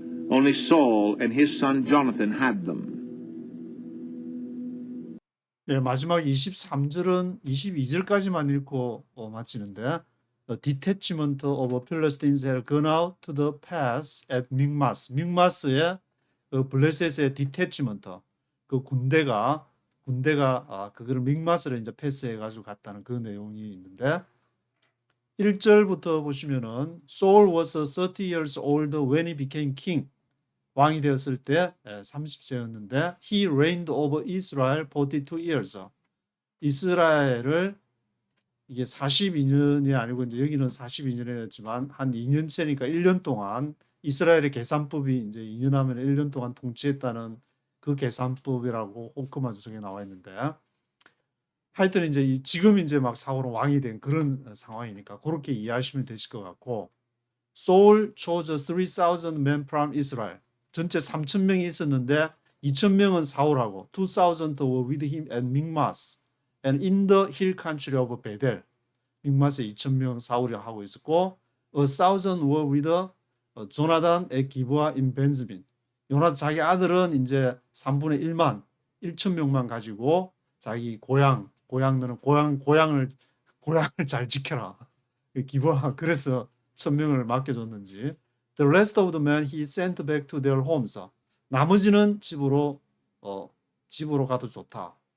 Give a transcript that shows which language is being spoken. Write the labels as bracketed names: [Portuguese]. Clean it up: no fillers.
[English] Only Saul and his son Jonathan had them. [Korean] 네, 마지막 23절은 22절까지만 읽고 마치는데 [English] The detachment of Philistines had gone out to the pass at Michmas. [Korean] 미크마스의 그 블레셋의 detachment, 그 군대가 그거를 미크마스를 이제 패스해 가지고 갔다는 그 내용이 있는데 1절부터 보시면은 [English] Saul was 30 years old when he became king. [Korean] 왕이 되었을 때 30세였는데 [English] he reigned over Israel 42 years. [Korean] 이스라엘을 이게 42년이 아니고 이제 여기는 42년이었지만 한 2년째니까 1년 동안 이스라엘의 계산법이 이제 2년 하면 1년 동안 통치했다는 그 계산법이라고 홈크마 주석에 나와 있는데 하여튼 이제 지금 이제 막 사울은 왕이 된 그런 상황이니까 그렇게 이해하시면 되실 것 같고 [English] Saul chose 3,000 men from Israel. [Korean] 전체 3,000명이 있었는데 2,000명은 사울하고 [English] 2,000 were with him at Michmas and in the hill country of Bethel. [Korean] 믹마스에 2,000명 사울이 하고 있었고 [English] 1,000 were with Jonathan at Gibeah in Benjamin. [Korean] 요나단 자기 아들은 이제 3분의 1만 1,000명만 가지고 자기 고향 고향을 잘 지켜라. 기브아 그래서 1,000명을 맡겨줬는지. [English] The rest of the men he sent back to their homes. [Korean] 나머지는 집으로 가도 좋다.